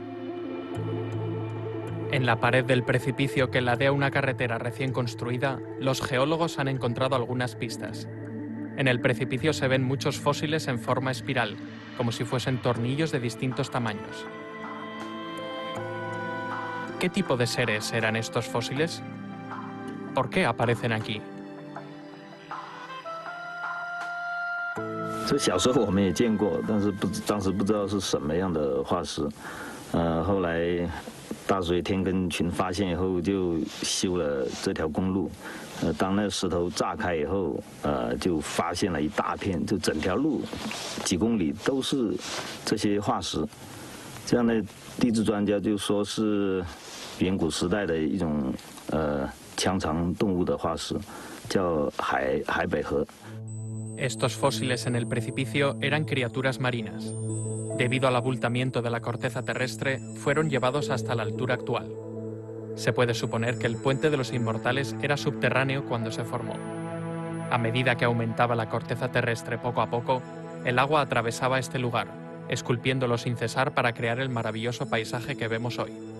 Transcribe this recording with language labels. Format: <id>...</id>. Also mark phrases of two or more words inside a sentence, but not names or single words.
<es>En la pared del precipicio que ladea una carretera recién construida, los geólogos han encontrado algunas pistas. En el precipicio se ven muchos fósiles en forma espiral, como si fuesen tornillos de distintos tamaños. ¿Qué tipo de seres eran estos fósiles? ¿Por qué aparecen aquí?</es> <zh>这小时候我们也见过，但是当时不知道是什么样的化石。后来大水天根群发现以后，就修了这条公路。当那石头炸开以后，就发现了一大片，就整条路几公里都是这些化石。这样的地质专家就说是远古时代的一种腔肠动物的化石，叫海北河。</zh> <es>Estos fósiles en el precipicio eran criaturas marinas. Debido al abultamiento de la corteza terrestre, fueron llevados hasta la altura actual. Se puede suponer que el Puente de los Inmortales era subterráneo cuando se formó. A medida que aumentaba la corteza terrestre poco a poco, el agua atravesaba este lugar, esculpiéndolo sin cesar para crear el maravilloso paisaje que vemos hoy.</es>